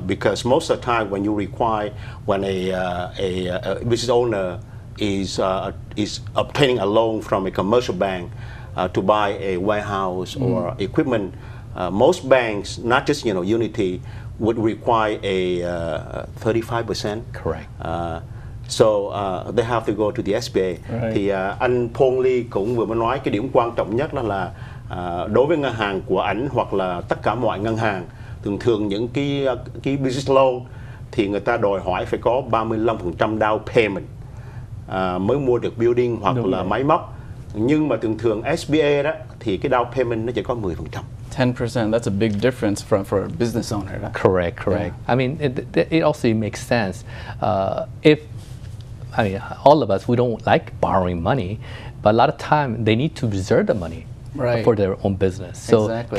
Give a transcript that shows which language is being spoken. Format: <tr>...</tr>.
<en>Because most of the time when you require, when a business owner is obtaining a loan from a commercial bank to buy a warehouse or equipment, most banks, not just Unity, would require a 35%. Correct. So they have to go to the SBA. Right.</en> <vi>Thì anh Phong Ly cũng vừa mới nói cái điểm quan trọng nhất đó là đối với ngân hàng của ảnh hoặc là tất cả mọi ngân hàng, thường những cái business loan thì người ta đòi hỏi phải có 35% down payment mới mua được building hoặc là máy móc. Nhưng mà thường SBA đó thì cái down payment nó chỉ có 10%.</vi> <en>10%, that's a big difference for a business owner. Right? Correct. Yeah. I mean, it also makes sense. If all of us, we don't like borrowing money, but a lot of time they need to reserve the money for their own business. So exactly.</en>